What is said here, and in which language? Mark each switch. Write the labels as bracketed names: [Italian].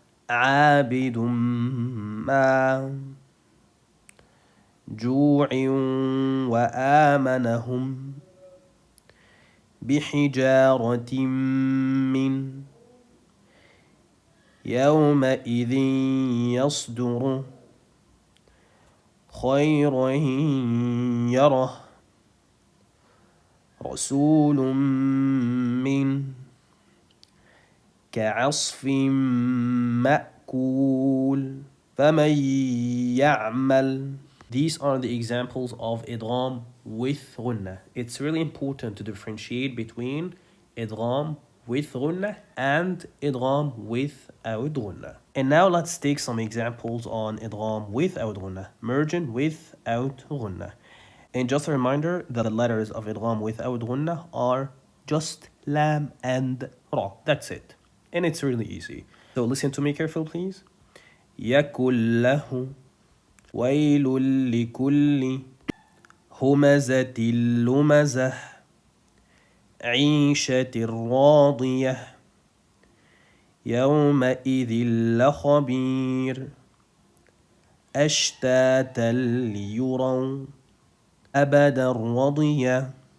[Arabic] عابد ما, جوع وآمنهم, بحجارة من, يومئذ يصدر, خيرا يره, رسول من, كعصف مأكول, فمن يعمل. [English] These are the examples of idgham with غنة. It's really important to differentiate between idgham with غنة and idgham without غنة. And now let's take some examples on idgham without غنة, merging without غنة. And just a reminder that the letters of idgham without غنة are just lam and ra. That's it. And it's really easy. So listen to me carefully, please. [Arabic] يَكُلْ لَهُ, وَيْلٌ لِكُلِّ هُمَزَةٍ لُمَزَةٍ, عِيشَةٍ رَاضِيَةٍ, يَوْمَئِذٍ لَخَبِيرٍ, أَشْتَاتًا لِيُرَوْا, أَبَدًا رَضِيَةً,